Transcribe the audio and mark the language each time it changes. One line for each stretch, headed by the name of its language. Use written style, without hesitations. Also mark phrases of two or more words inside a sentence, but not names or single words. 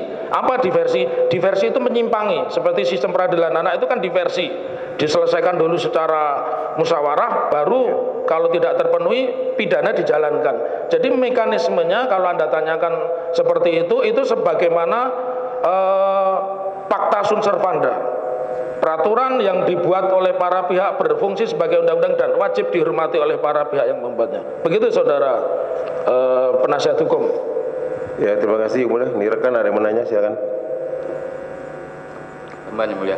Indonesian: Apa diversi? Diversi itu menyimpangi. Seperti sistem peradilan anak itu kan diversi. Diselesaikan dulu secara musyawarah, baru kalau tidak terpenuhi pidana dijalankan. Jadi mekanismenya kalau Anda tanyakan seperti itu sebagaimana
Latin: pacta sunt servanda.
Indonesian: Peraturan yang dibuat oleh para pihak berfungsi sebagai undang-undang dan wajib dihormati oleh para pihak yang membuatnya. Begitu saudara penasihat hukum. Ya, terima kasih Yang Mulia. Ini rekan ada yang mau nanya, silakan. Yang Mulia.